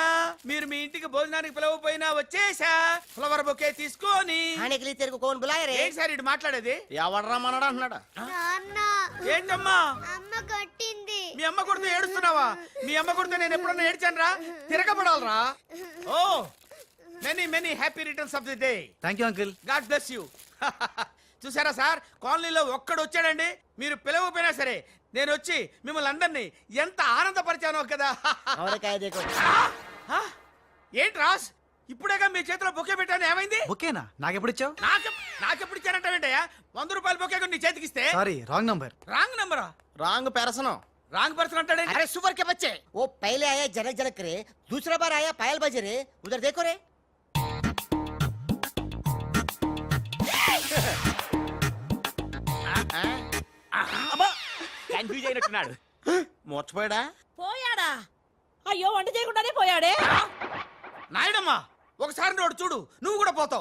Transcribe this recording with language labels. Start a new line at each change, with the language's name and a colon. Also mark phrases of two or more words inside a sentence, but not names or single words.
Telugu: మీరు మీ ఇంటికి భోజనానికి పిలవపోయినా వచ్చేసా. ఫ్లవర్ బొకే తీసుకొని.
Hindi: आने के लिए तेरे को कौन बुलाया रे.
Telugu: ఏంటి సార్ ఇటు మాట్లాడేది? ఎవడరా మనడు అంటున్నాడు. ఏంటమ్మా? అమ్మ కొట్టింది. మీ అమ్మ కొడితే ఏడుస్తున్నావా? మీ అమ్మ కొడితే నేను ఎప్పుడన్నా ఏడ్చాను రా? తిరగబడాలరా? ఓ
English: many many happy returns of the day. thank you uncle. God bless you.
Telugu: చూసారా సార్, కాలనీలో ఒక్కడు వచ్చాడండి, మీరు పిలవపోయినా సరే నేను వచ్చి మిమ్మల్ని అందరినీ ఎంత ఆనందపరిచానో కదా. ఆ? ఏంటి రాస్, ఇప్పుడేగా మీ చేతిలో బొకే పెట్టాను, ఏమైంది? ఓకేనా? నాకెప్పుడు ఇచ్చావు? నాకెప్పుడు ఇచ్చానంటావేంటయ్యా? 100 రూపాయల బొకే నీ చేతికిస్తే.
English: sorry, wrong number.
Telugu: రాంగ్ నంబరా? రాంగ్ పెరసనం.
English: wrong person
Telugu: అంటాడే.
Hindi: अरे सुपर के बच्चे, वो पहले आया जनक जनक रे, दूसरा बार आया पायल बजे रे, उधर देखो रे.
Telugu: కన్ఫ్యూజ్ అయినట్టున్నాడు. మోర్చిపోయాడా? పోయాడా? అయ్యో, వంట చేయకుండానే పోయాడే. నాయుడమ్మా, ఒకసారి నోడు చూడు, నువ్వు కూడా పోతావు.